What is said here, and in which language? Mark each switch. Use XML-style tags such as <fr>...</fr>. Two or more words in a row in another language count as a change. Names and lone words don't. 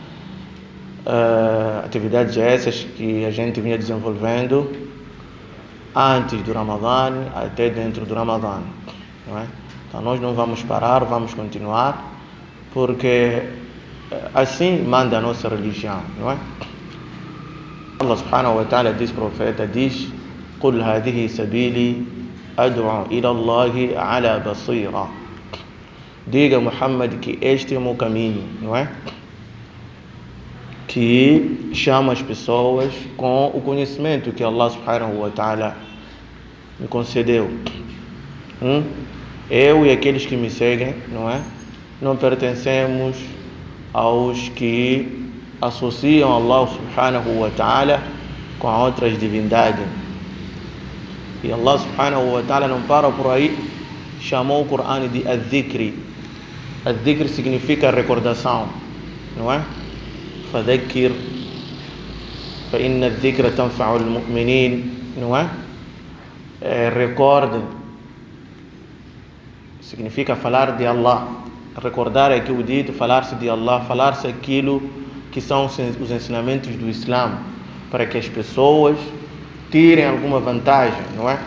<pt>Atividades essas que a gente vinha desenvolvendo antes do Ramadã até dentro do Ramadã, não é? Então nós não vamos parar, vamos continuar, porque assim manda a nossa religião, não é? Allah</pt> <ar>سبحانه وتعالى</ar> <pt>diz, profeta diz:</pt> <ar>"قل هذه سبيلي أدعو إلى الله على بصيرة."</ar> <pt>Diga, Muhammad, que este é o meu caminho, não é? Que chama as pessoas com o conhecimento que Allah</pt> <ar>سبحانه وتعالى</ar> <pt>me concedeu. Eu e aqueles que me seguem, não é? Não pertencemos aos que associam Allah</pt> <ar>سبحانه وتعالى</ar> <pt>com outras divindades. E Allah</pt> <ar>سبحانه وتعالى</ar> <pt>não para por aí, chamou o Corão de Al-Dhikri. Al-Dhikri significa recordação, não é?</pt> <ar>فذكر فإن الذكر تنفع المؤمنين,</ar> <pt>não é? Recorde significa falar de Allah. Recordar é aquilo dito, falar-se de Allah, falar-se aquilo que são os ensinamentos do Islã, para que as pessoas tirem alguma vantagem, não é?</pt>